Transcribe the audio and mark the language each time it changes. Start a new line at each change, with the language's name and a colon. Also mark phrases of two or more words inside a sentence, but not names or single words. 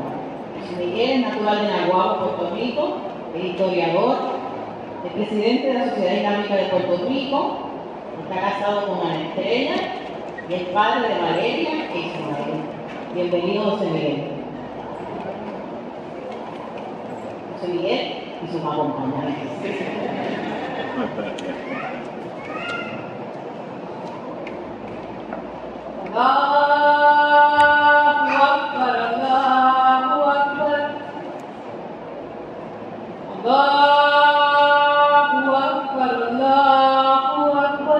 Spanish: José Miguel es natural de Naguabo, Puerto Rico, es historiador, es presidente de la Sociedad Islámica de Puerto Rico, está casado con Ana Estrella y es padre de Valeria e Ismael. Bienvenido, José Miguel. José Miguel y sus acompañantes.
Arabic: الله أكبر، الله أكبر، الله أكبر، الله أكبر.